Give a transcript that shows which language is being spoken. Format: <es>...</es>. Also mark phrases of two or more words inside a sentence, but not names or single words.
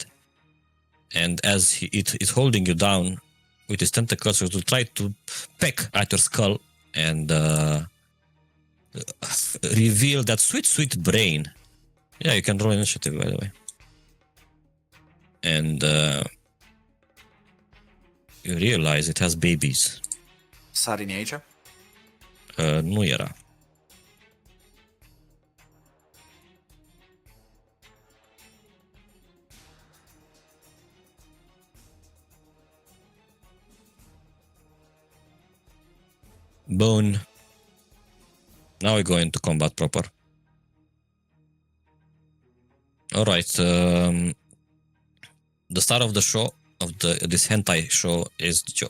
<en>And as it is holding you down with its tentacles, it will try to peck at your skull and reveal that sweet, sweet brain. Yeah, you can roll initiative, by the way. And you realize it has babies.</en> <ro>Sari în aici? Nu era. Bone.</ro> <en>Now we go into combat proper. Alright, the star of the show, of this hentai show, is Joe.</en>